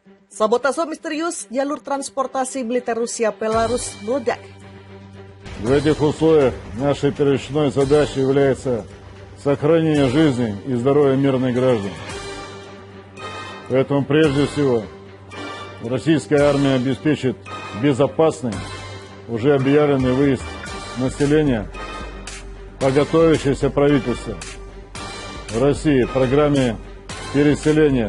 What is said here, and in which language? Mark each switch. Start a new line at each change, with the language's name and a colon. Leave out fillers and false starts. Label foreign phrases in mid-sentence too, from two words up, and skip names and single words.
Indonesian: Sabotase misterius jalur transportasi militer Rusia-Belarus meledak.
Russian: В этих условиях нашей первичной задачей является сохранение жизни и здоровья мирных граждан. Поэтому прежде всего российская армия обеспечит безопасный, уже объявленный выезд населения по готовящейся правительству в России программе переселения.